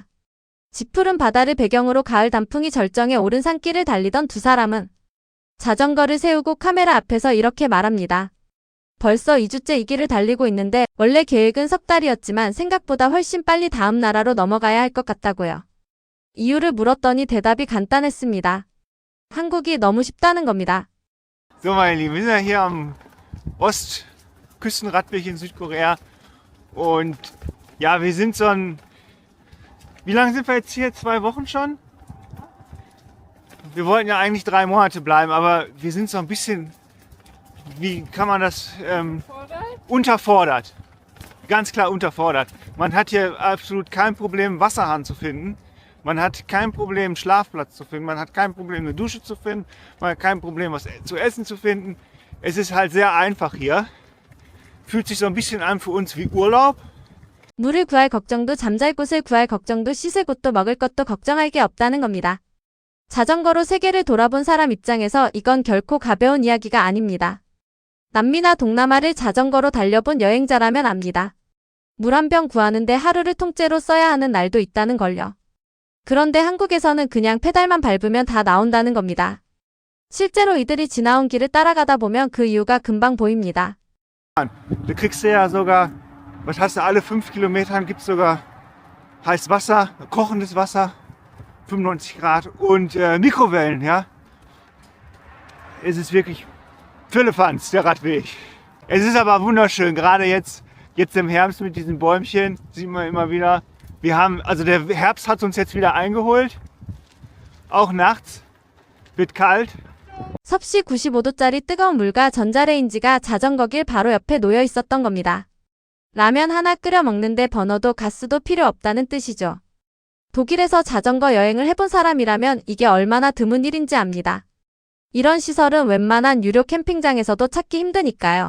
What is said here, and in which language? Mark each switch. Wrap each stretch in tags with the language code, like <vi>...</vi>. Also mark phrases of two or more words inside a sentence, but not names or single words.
<ko>짙푸른 바다를 배경으로 가을 단풍이 절정에 오른 산길을 달리던 두 사람은 자전거를 세우고 카메라 앞에서 이렇게 말합니다. 벌써 2주째 이 길을 달리고 있는데 원래 계획은 석 달이었지만 생각보다 훨씬 빨리 다음 나라로 넘어가야 할 것 같다고요. 이유를 물었더니 대답이 간단했습니다. 한국이 너무 쉽다는 겁니다.</ko> <de>So meine Lieben, wir sind ja hier am Ostküstenradweg in Südkorea und ja, wir sind wie lange sind wir jetzt hier? 2 Wochen schon? Wir wollten ja eigentlich 3 Monate bleiben, aber wir sind so ein bisschen, wie kann man das, unterfordert. Ganz klar unterfordert. Man hat hier absolut kein Problem, Wasserhahn zu finden. Man hat kein Problem, einen Schlafplatz zu finden. Man hat kein Problem, eine Dusche zu finden. Man hat kein Problem, was zu essen zu finden. Es ist halt sehr einfach hier. Fühlt sich so ein bisschen an für uns wie Urlaub.</de> <ko>물을 구할 걱정도 잠잘 곳을 구할 걱정도 씻을 곳도 먹을 것도 걱정할 게 없다는 겁니다. 자전거로 세계를 돌아본 사람 입장에서 이건 결코 가벼운 이야기가 아닙니다. 남미나 동남아를 자전거로 달려본 여행자라면 압니다. 물 한 병 구하는데 하루를 통째로 써야 하는 날도 있다는 걸요. 그런데 한국에서는 그냥 페달만 밟으면 다 나온다는 겁니다. 실제로 이들이 지나온 길을 따라가다 보면 그 이유가 금방 보입니다.</ko> <de>Du kriegst ja sogar, was hast du, alle 5 Kilometern gibt es sogar heißes Wasser, kochendes Wasser, 95 Grad und Mikrowellen, ja. Es ist wirklich Firlefanz, der Radweg. Es ist aber wunderschön, gerade jetzt im Herbst mit diesen Bäumchen, sieht man immer wieder. Also der Herbst hat uns jetzt wieder eingeholt, auch nachts, wird kalt.</de> <ko>섭씨 95도짜리 뜨거운 물과 전자레인지가 자전거길 바로 옆에 놓여 있었던 겁니다. 라면 하나 끓여 먹는데 버너도 가스도 필요 없다는 뜻이죠. 독일에서 자전거 여행을 해본 사람이라면 이게 얼마나 드문 일인지 압니다. 이런 시설은 웬만한 유료 캠핑장에서도 찾기 힘드니까요.</ko>